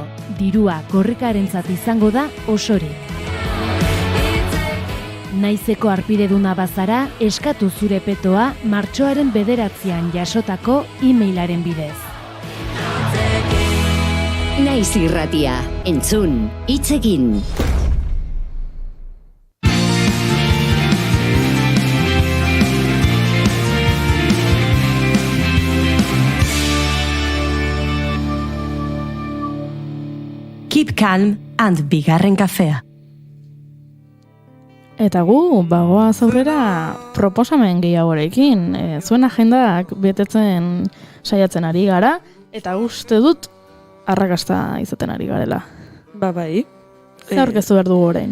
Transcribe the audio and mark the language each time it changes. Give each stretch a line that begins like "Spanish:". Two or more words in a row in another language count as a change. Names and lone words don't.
Basque: Dirua korrikarentzat izango da osorik. Naizeko arpideduna bazara, eskatu zure petoa martxoaren 9 jasotako e-mailaren bidez. Naiz irratia, entzun, hitz egin.
English: Keep calm and
Basque: bigarren kafea. Eta gu, bagoaz aurrera proposamen gehiagorekin. Zuen agendak betetzen saiatzen ari gara, eta uste dut arrakasta izaten ari garela. Ba, bai. Zer aurkeztu behar dugu orain?